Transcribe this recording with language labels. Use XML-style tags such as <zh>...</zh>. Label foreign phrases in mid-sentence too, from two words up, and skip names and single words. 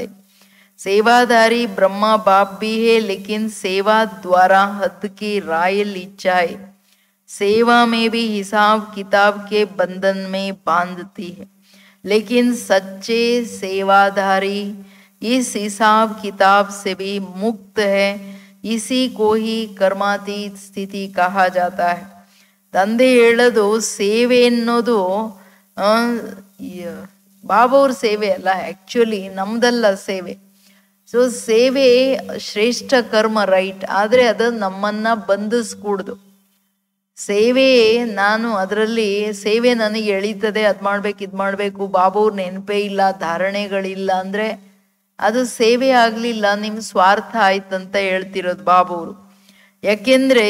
<hi>सेवादारी ब्रह्मा बाप भी है, लेकिन सेवा द्वारा हद की रायल इच्छाएं सेवा में भी हिसाब किताब के बंधन में बांधती है. लेकिन सच्चे सेवाधारी इस हिसाब किताब से भी मुक्त है. इसी को ही कर्मातीत ಸ್ಥಿತಿ कहा जाता है.</hi> <kn>ತಂದೆ ಹೇಳೋದು ಸೇವೆ ಅನ್ನೋದು ಬಾಬಾವ್ರ ಸೇವೆ ಅಲ್ಲ, ಆ್ಯಕ್ಚುಲಿ ನಮ್ದಲ್ಲ ಸೇವೆ. ಸೊ ಸೇವೆ ಶ್ರೇಷ್ಠ ಕರ್ಮ, ರೈಟ್. ಆದರೆ ಅದು ನಮ್ಮನ್ನ ಬಂಧಿಸ್ಕೂಡ್ದು. ಸೇವೆ ನಾನು ಅದರಲ್ಲಿ ಸೇವೆ ನನಗೆ ಎಳೀತದೆ, ಅದು ಮಾಡ್ಬೇಕು ಇದು ಮಾಡಬೇಕು, ಬಾಬಾವ್ರ ನೆನಪೇ ಇಲ್ಲ, ಧಾರಣೆಗಳಿಲ್ಲ ಅಂದರೆ ಅದು ಸೇವೆ ಆಗಲಿಲ್ಲ, ನಿಮ್ಮ ಸ್ವಾರ್ಥ ಆಯ್ತಂತ ಹೇಳ್ತಿರೋದು ಬಾಬಾವ್ರು.</kn>